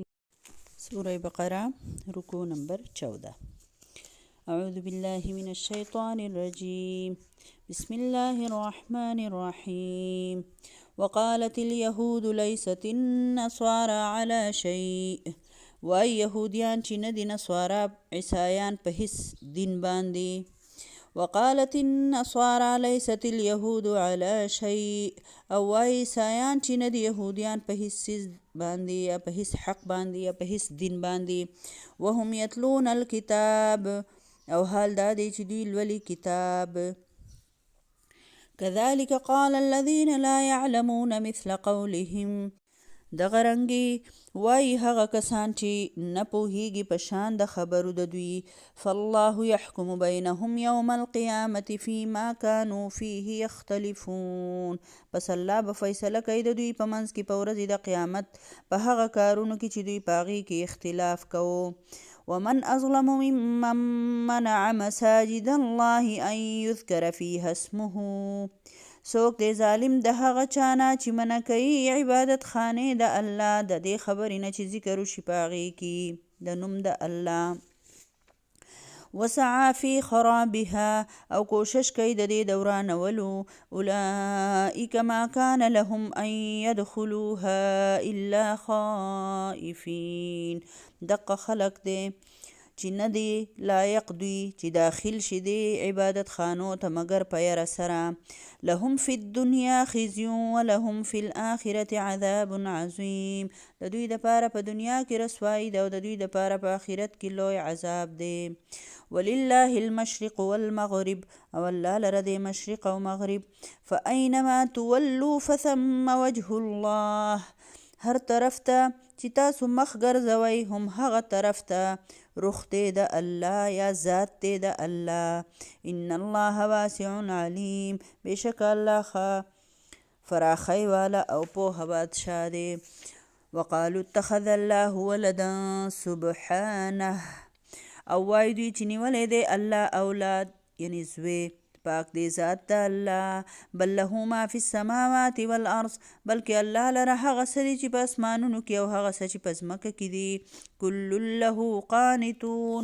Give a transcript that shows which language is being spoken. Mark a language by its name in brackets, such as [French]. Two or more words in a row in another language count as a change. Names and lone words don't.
[Pashto] سورة بقرة ركوع نمبر 14. [Arabic] أعوذ بالله من الشيطان الرجيم. بسم الله الرحمن الرحيم. وقالت اليهود ليست النصارى على شيء. [Pashto] وأي يهوديان چې نه دي نصارا عیسایان په هیڅ دین باندې. [Arabic] وقالت النصارى ليست اليهود على شيء. [Pashto] او عیسایان چې نه دي یهودیان په هیڅ باندې یا په هیڅ حق باندې یا په هیڅ دین باندې. [Arabic] وهم يتلون الكتاب. [Pashto] او حال دا دی چې دوی لولي کتاب. [Arabic] كذلك قال الذين لا يعلمون مثل قولهم. [Pashto] دغه رنګې وایي هغه کسان چې نه پوهیږي په شان د خبرو د دوی. [Arabic] فالله يحكم بينهم يوم القيامة فيما كانوا فيه يختلفون. [Pashto] پس الله به فیصله کوي د دوی په منځ کې په ورځ د قیامت په هغه کارونو کې چې دوی په هغې کې اختلاف کوو. [Arabic] ومن أظلم ممن منع مساجد الله أن يذكر فيها اسمه. [Pashto] څوک دی ظالم د هغه چانه چې منع کوي عبادت خانې د الله د دې خبرې نه چې ذکر وشي په هغې کې د نوم د الله. [Arabic] وسعى في خرابها. [Pashto] او کوشش کوي د دې دورانولو. [Arabic] اولئک ما كان لهم ان يدخلوها الا خائفین. [Pashto] دقه خلق دی چې نه دی لایق دوی چې داخل شي دی عبادت خانو ته مگر په یره سره. [Arabic] لهم فی الدنیا خزي ولهم فی الآخرة عذاب عظیم. [Pashto] د دوی دپاره په دنیا کې رسوایی ده او د دوی دپاره په آخرت کې لوی عذاب دی. [Arabic] ولله المشرق والمغرب. [Pashto] او الله لره دی مشرق او مغرب. [Arabic] فاینما تولوا فثم وجه الله. [Pashto] هر طرف ته چې تاسو مخ ګرځوئ هم هغه طرف ته رخ دی د الله یا ذات دی د الله. [Arabic] ان الله واسع علیم. [Pashto] بېشکه الله ښه فراخی والا او پوهه بادشاه دی. [Arabic] وقالوا اتخذ الله ولدا سبحانه. [Pashto] او وایي دوی چې نیولی دی الله اولاد یعنی زوی. پاک دی ذات د الله. [Arabic] بل له ما فی السماوات والارض. [Pashto] بلکې الله لره هغه څه دي چې په اسمانونو کې او هغه څه چې په ځمکه کې دي. [Arabic] کل له قانتون.